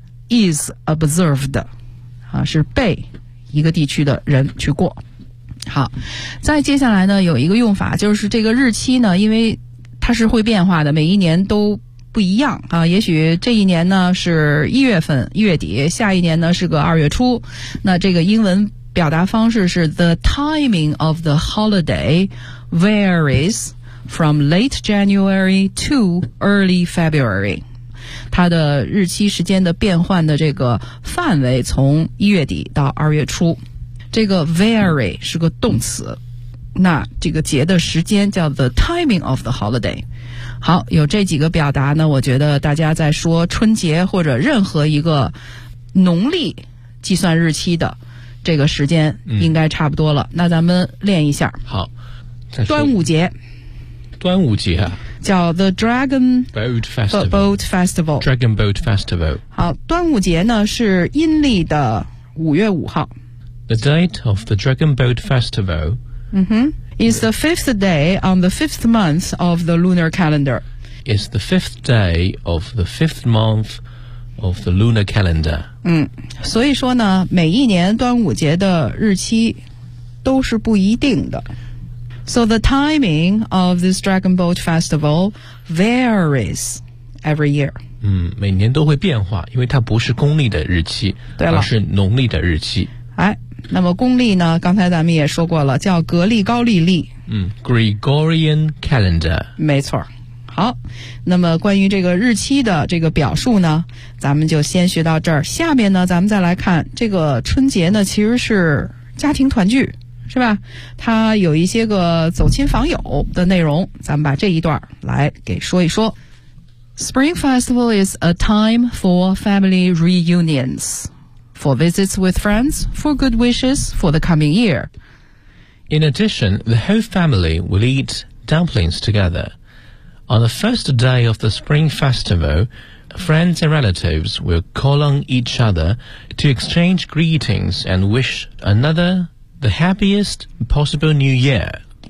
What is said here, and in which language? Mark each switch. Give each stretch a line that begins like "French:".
English: Is observed
Chinese: 啊，是被一个地区的人去过。好，再接下来呢，有一个用法，就是这个日期呢，因为它是会变化的，每一年都不一样啊。也许这一年呢是一月份一月底，下一年呢是个二月初。那这个英文表达方式是
English: The timing of the holiday varies from late January to early February.
Chinese: 它的日期时间的变换的这个范围从一月底到二月初，这个 vary 是个动词，那这个节的时间叫
English: the timing of the holiday。
Chinese: 好，有这几个表达呢，我觉得大家在说春节或者任何一个农历计算日期的这个时间应该差不多了。那咱们练一下。好，端午节。端午节啊，
English: 叫 the Dragon Boat Festival, Boat Festival. Dragon Boat Festival.
Chinese: 好，端午节呢是阴历的五月五号。
English: The date of the Dragon Boat Festival. 嗯哼 ，is the fifth day on the fifth month of the lunar calendar. Is the fifth day of the fifth month of the lunar calendar.
Chinese: 嗯，所以说呢，每一年端午节的日期都是不一定的。
English: So the timing of this Dragon Boat Festival varies every year.
Chinese: 嗯，每年都会变化，因为它不是公历的日期，对了，而是农历的日期。哎，那么公历呢？刚才咱们也说过了，叫格力高利历。
English: 嗯 ，Gregorian Calendar。
Chinese: 没错。好，那么关于这个日期的这个表述呢，咱们就先学到这儿。下面呢，咱们再来看这个春节呢，其实是家庭团聚。是吧，他有一些个走亲访友的内容，咱们把这一段来给说一说。
English: Spring Festival is a time for family reunions, for visits with friends, for good wishes for the coming year. In addition, the whole family will eat dumplings together. On the first day of the Spring Festival, friends and relatives will call on each other to exchange greetings and wish anotherThe happiest possible new year.